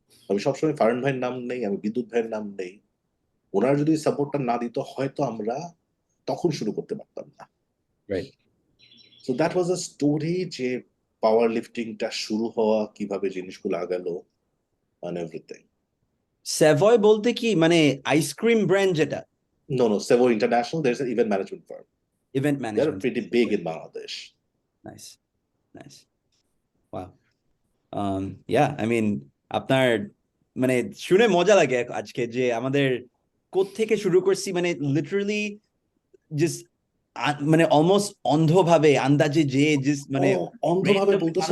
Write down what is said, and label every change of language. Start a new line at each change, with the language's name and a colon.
Bangla: আমি সবসময় ফারহান ভাইয়ের নাম নেই, আমি বিদ্যুৎ ভাইয়ের নাম নেই। ওনারা যদি সাপোর্টটা না দিত হয়তো আমরা তখন শুরু করতে পারতাম না। Right
English: so that was a story,
Bangla: যে পাওয়ার লিফটিংটা শুরু হওয়া, কিভাবে জিনিসগুলো আগালো,
English: and everything.
Bangla: স্যাভয় বলতে কি মানে আইসক্রিম ব্র্যান্ড যেটা?
English: No, no, Sevo International, there's an event management firm. Event They're management. pretty big in Bangladesh. Nice nice wow. Yeah I mean
Bangla: আপনার মানে শুনে মজা লাগে আজকে যে আমাদের কোত্থেকে শুরু করছি, মানে লিটারালি জাস্ট মানে অলমোস্ট অন্ধভাবে আন্দাজে যে জাস্ট মানে Oh, অন্ধভাবে
English: random
Bangla: বলতেছো,